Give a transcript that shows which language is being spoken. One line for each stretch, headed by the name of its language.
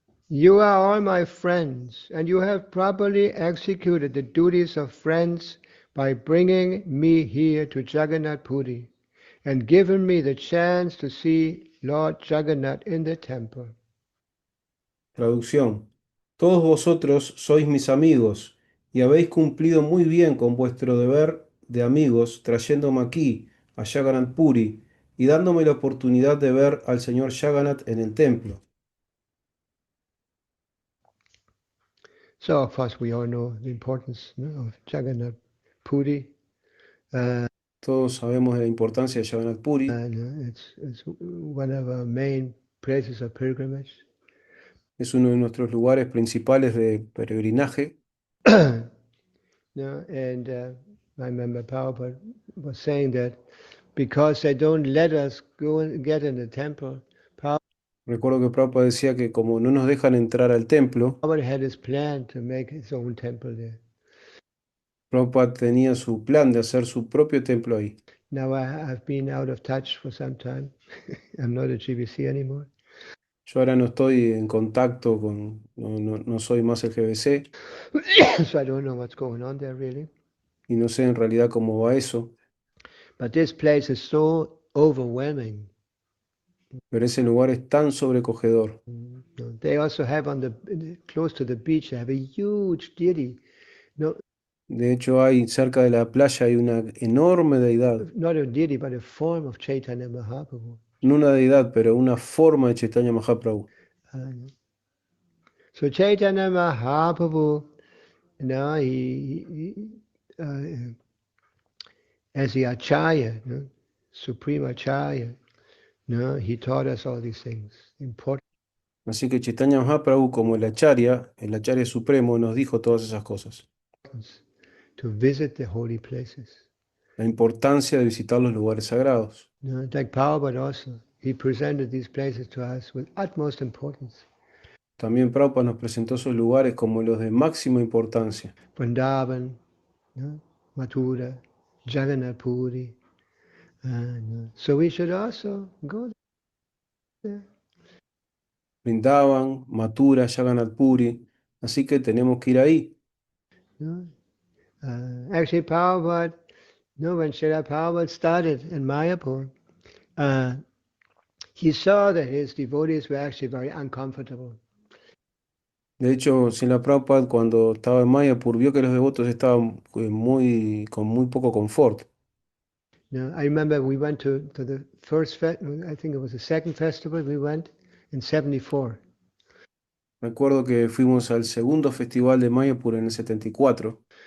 English: You are all my friends, and you have properly executed the duties of friends by bringing me here to Jagannath Puri and given me the chance to see Lord Jagannath in the temple.
Spanish: Traducción. Todos vosotros sois mis amigos y habéis cumplido muy bien con vuestro deber de amigos trayéndome aquí, a Jagannath Puri, y dándome la oportunidad de ver al señor Jagannath en el templo.
English: So, of course, we all know the importance of Jagannath Puri.
Spanish: Todos sabemos de la importancia de Jagannath Puri.
English: It's one of our main places of pilgrimage.
Spanish: Es uno de nuestros lugares principales de peregrinaje.
English: And I remember Prabhupada was saying that because they don't let us go and get in the temple,
Spanish: Recuerdo que Prabhupada decía que como no nos dejan entrar al templo,
English: Prabhupada had his plan to make his own temple there.
Spanish: Prabhupada tenía su plan de hacer su propio templo ahí.
English: Now I've been out of touch for some time. I'm not a GBC anymore.
Spanish: Yo ahora no estoy en contacto con, no soy más el GBC
English: So I don't know what's going on there really.
Spanish: y no sé en realidad cómo va eso,
English: But this place is so overwhelming.
Spanish: pero ese lugar es tan sobrecogedor.
English: They also have close to the beach, they have a huge deity.
Spanish: No, De hecho, hay cerca de la playa hay una enorme deidad,
English: not a deity, but a form of Chaitanya Mahaprabhu.
Spanish: no una deidad, pero una forma de Chaitanya Mahaprabhu.
English: So Chaitanya Mahaprabhu, he as the Acharya, Supreme Acharya, he taught us all these things. Important.
Spanish: Así que Chaitanya Mahaprabhu, como el Acharya supremo, nos dijo todas esas cosas.
English: To visit the holy places.
Spanish: La importancia de visitar los lugares sagrados.
English: Like Prabhupada also, he presented these places to us with utmost importance.
Spanish: También Prabhupada nos presentó esos lugares como los de máxima importancia.
English: Vrindavan, Mathura, Jagannath Puri. So we should also go there.
Spanish: Vrindavan, Mathura, Jagannath Puri. Así que tenemos que ir ahí.
English: Actually, Prabhupada, when Srila Prabhupada started in Mayapur, he saw that his devotees were actually very uncomfortable.
Spanish: De hecho, Srila Prabhupada cuando estaba en Mayapur vio que los devotos estaban con muy poco confort.
English: I remember we went to the first, I think it was the second festival we went in 74.
Spanish: Recuerdo que fuimos al segundo festival de Mayapur en el 74.